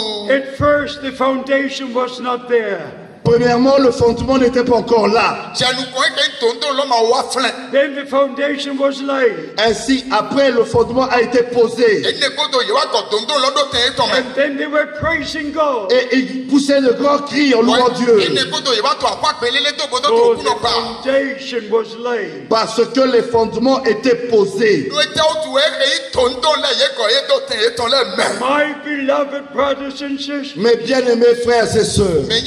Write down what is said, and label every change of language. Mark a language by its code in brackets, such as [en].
[en] At first the foundation was not there. [fr] Premièrement, le fondement n'était pas encore là. [en] Then the foundation was laid. [fr] Ainsi, après, le fondement a été posé. [en] And then they were praising God. [fr] Et ils poussaient de grands cris en louant Dieu. [en] So the foundation was laid. [fr] Parce que les fondements étaient posés. [en] My beloved brothers and sisters, [fr] Mes bien-aimés frères et sœurs,